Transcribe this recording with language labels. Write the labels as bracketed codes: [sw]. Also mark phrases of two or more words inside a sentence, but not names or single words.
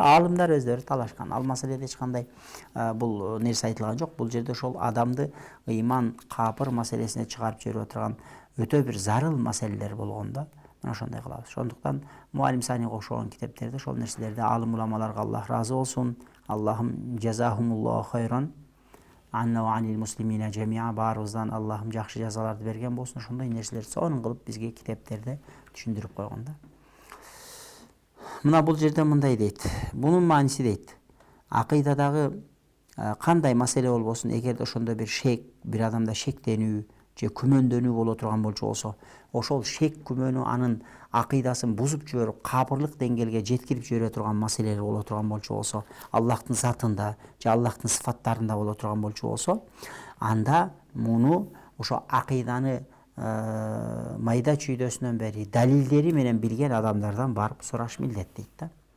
[ky] Аалымдар өздөрү талашкан. Ал маселеде эч кандай бул нерсе айтылган жок. Бул жерде ошол адамды ыйман, капыр маселесине чыгарып жиберип турган өтө бир зарыл маселелер болгондо мына ошондой кылабыз. Ошондуктан муалим санига окшогон китептерде ошол нерселерди аалым уламаларга Аллах разы болсун. Аллахым [ar] جزاهم الله خيرا عنا وعن المسلمين جميعا, [ky] баарыбыздан Аллахым жакшы жазаларды берген болсун. Ошондой нерселерди сонун кылып бизге китептерде түшүндүрүп койгон да. Мына бул жерде мындай дейт. Бунун мааниси дейт. Акыйдадагы кандай маселе болбосун, эгерде ошондо бир адамда шектенүү же күмөндөнүү боло турган болчу болсо, ошол шек күмөнү анын акыйдасын бузуп жиберип, капырлык деңгээлге жеткирип жибере турган маселелер боло турган болчу болсо, Аллахтын затында же Аллахтын сыфаттарында боло турган болчу болсо, анда муну ошо акыйданы майда чүйдөсүнөн бери далилдери менен билген адамдардан барып сураш милдет дейт да.